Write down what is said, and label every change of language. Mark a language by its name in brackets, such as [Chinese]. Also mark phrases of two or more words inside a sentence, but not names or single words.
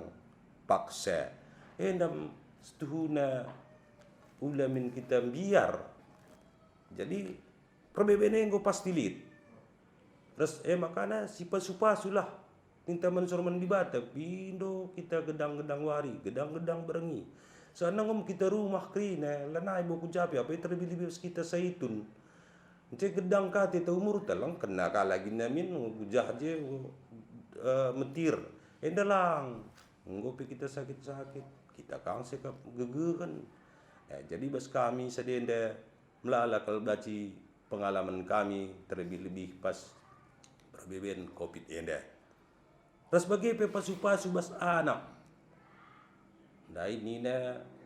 [Batak Karo] paksa endam setuhuna ulamin kita biar jadi perbebene engko pasti lit terus makana si pasu-pasu lah minta mensur mandibata pindo kita gedang-gedang wari gedang-gedang berengi sana ngom kita rumah krina lanai boku japi apa terlebih-lebih kita saitun cek gedang kate ta umur talang kena kalagi namin gujah je metir endalang nggo kita sakit-sakit kita kang sekap gegeran jadi bas kami sedenda melala kalau baci pengalaman kami terlebih-lebih pas perbeben Covid enda terus bagi pe pasu-pasu bas anak dai nina